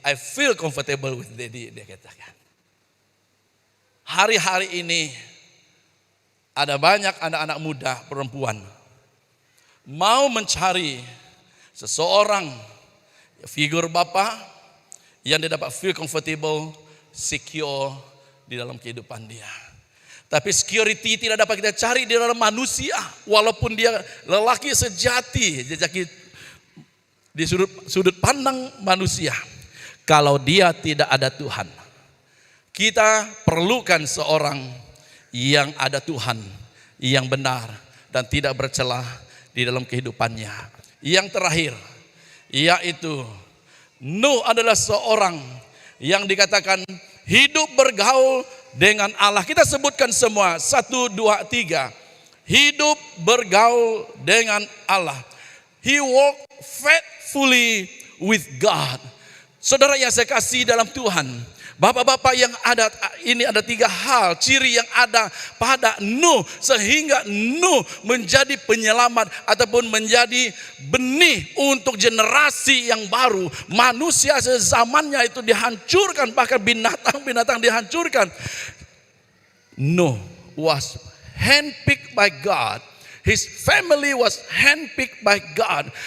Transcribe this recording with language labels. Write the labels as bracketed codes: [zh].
[en] I feel comfortable with Daddy, [id] dia katakan. Hari-hari ini ada banyak anak-anak muda perempuan mau mencari seseorang figur bapa yang dia dapat [en] feel comfortable, [id] secure di dalam kehidupan dia. Tapi security tidak dapat kita cari di dalam manusia, walaupun dia lelaki sejati, di sudut pandang manusia. Kalau dia tidak ada Tuhan, kita perlukan seorang yang ada Tuhan, yang benar dan tidak bercelah di dalam kehidupannya. Yang terakhir, yaitu Nuh adalah seorang yang dikatakan hidup bergaul dengan Allah. Kita sebutkan semua, 1, 2, 3. Hidup bergaul dengan Allah. [en] He walked faithfully with God. [id] Saudara yang saya kasih dalam Tuhan, Bapak-bapak yang ada, ini ada 3 hal, ciri yang ada pada Nuh, sehingga Nuh menjadi penyelamat ataupun menjadi benih untuk generasi yang baru. Manusia sezamannya itu dihancurkan, bahkan binatang-binatang dihancurkan. [en] Nuh was handpicked by God. His family was handpicked by God.